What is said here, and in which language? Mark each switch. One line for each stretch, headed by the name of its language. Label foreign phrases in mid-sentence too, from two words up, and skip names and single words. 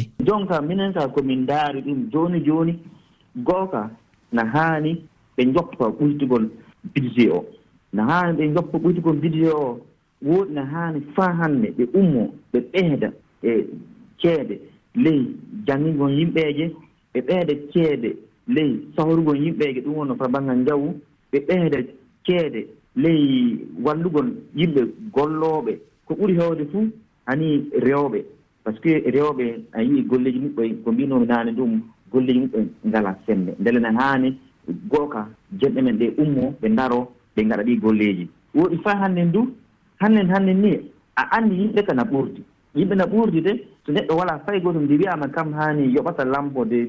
Fula: Donc minen ka komin daari ɗum joni gooka na haani ɓe joppa ɓuytugol budget o na haani ɓe joppa ɓuytugol budget o woodi na haani fa hannde ɓe ummo ɓe ɓeyda e ceede ley janngingol yimɓeeje ɓe ɓeyda ceede ley sawrugol yimɓeeje ɗum wonno fa banngal njawu ɓe ɓeyda ceede ley wallugol yimɓe gollooɓe ko ɓuri heewde fuu hani rewɓe
French: par ce que
Fula: rewɓe a yii golleji muɓɓe ko mbinomi naane ɗum golleji muɓɓe ngala sembe ndele na haani gooka jenɗe men ɗe ummo ɓe ndaro ɓe ngaɗa ɗi golleji woɗi fa hannde ndu hannde ni a anndi yimɓe kana ɓurdi yimɓe na ɓurdi de so neɗɗo wala fay gotum nde wiyama kam hani yoɓata lampode